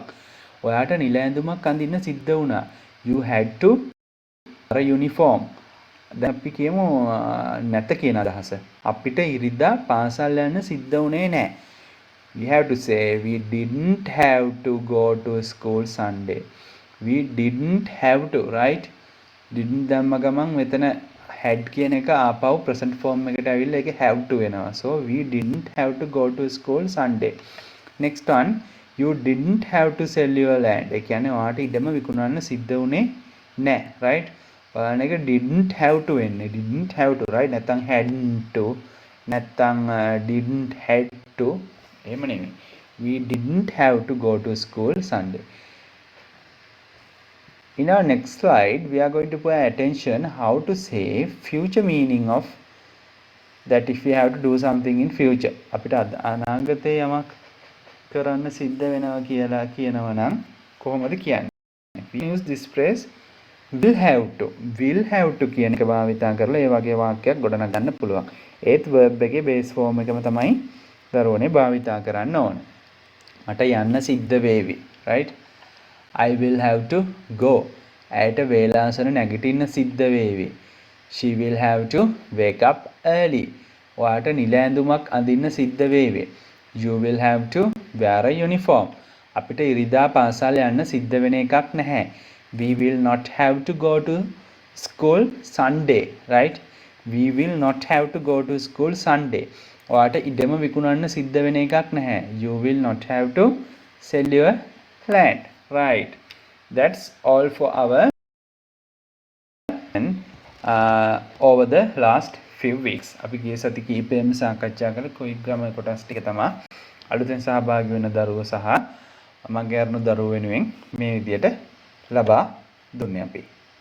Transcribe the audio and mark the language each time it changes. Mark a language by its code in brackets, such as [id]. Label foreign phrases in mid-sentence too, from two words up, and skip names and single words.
[si] ඔයාට නිල ඇඳුමක් අඳින්න සිද්ධ වුණා. [en] You had to wear a uniform. [si] දැන් අපි කියමු නැත කියන අදහස. අපිට ඉරිදා පාසල් යන්න සිද්ධ වුණේ නැහැ. [en] We have to say we didn't have to go to school Sunday. We didn't have to, right? didn't [si] දැම්ම ගමන් මෙතන had කියන එක ආපහු [en] present form [si] එකට ඇවිල්ලා ඒක [en] have to [si] වෙනවා. [en] So we didn't have to go to school Sunday. Next one, you didn't have to sell your land. [si] ඒ කියන්නේ ඔයාට ඉඩම විකුණන්න සිද්ධ වුණේ නැහැ, right? බලන්න එක [en] didn't have to [si] වෙන්නේ. [en] didn't have to, right? [si] නැත්නම් [en] hadn't to, [si] නැත්නම් [en] didn't had to. [si] එහෙම නෙමෙයි. [en] We didn't have to go to school Sunday. In our next slide, we are going to pay attention how to say future meaning of that if we have to do something in future. [si] අපිට අනාගතේ යමක් කරන්න සිද්ධ වෙනවා කියලා කියනවා නම් කොහොමද කියන්නේ? [en] We use this phrase will have to. will have to [si] කියන එක භාවිතා කරලා ඒ වගේ වාක්‍යයක් ගොඩනගන්න පුළුවන්. ඒත් verb එකේ [en] base form [si] එකම තමයි දරුවනේ භාවිතා කරන්න ඕනේ. මට යන්න සිද්ධ වේවි. [en] right? I will have to go. [si] ඇයට වේලාසන නැගිටින්න සිද්ධ වේවි. [en] She will have to wake up early. [si] ඔයාට නිල ඇඳුමක් අඳින්න සිද්ධ වේවි. [en] You will have to wear a uniform. [si] අපිට ඉරිදා පාසල් යන්න සිද්ධ වෙන එකක් නැහැ. [en] We will not have to go to school Sunday. right? We will not have to go to school Sunday. [si] ඔයාට ඉඩම විකුණන්න සිද්ධ වෙන එකක් නැහැ. [en] You will not have to sell your land. right? That's all for our over the last few weeks. [si] අපි ගිය සති කීපෙම සාකච්ඡා කළ [en] quick grammar [si] කොටස් ටික තමයි අලුතෙන් සහභාගී වෙන දරුවෝ සහ මගේ අරුණු දරුවෝ වෙනුවෙන් මේ විදියට ලබා දුන්නේ අපි.